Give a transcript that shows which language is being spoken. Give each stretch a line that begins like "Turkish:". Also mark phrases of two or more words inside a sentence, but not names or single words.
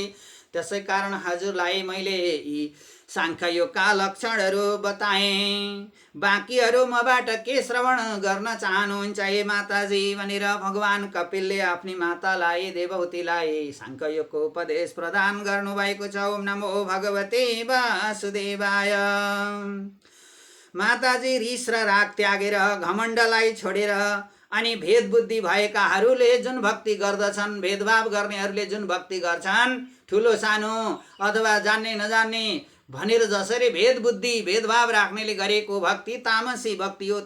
Nepali: त्यसै कारण हजुरलाई मैले यी साङ्ख्ययोगका लक्षणहरू बताएँ। बाँकीहरू मबाट के श्रवण गर्न चाहनुहुन्छ हे माताजी भनेर भगवान कपिलले आफ्नी मातालाई देवहूतिलाई साङ्ख्ययोगको उपदेश प्रदान गर्नुभएको छ।
Sanskrit: ओम नमो भगवते वासुदेवाय।
Nepali: माताजी रिस र राग त्यागेर घमण्डलाई छोडेर अनि भेद बुद्धि भएकाहरूले जुन भक्ति गर्दछन्, भेदभाव गर्नेहरूले जुन भक्ति गर्छन्, ठुलो सानो अथवा जान्ने नजान्ने भनेर जसरी भेद बुद्धि भेदभाव राख्नेले गरेको भक्ति तामसी भक्ति हो।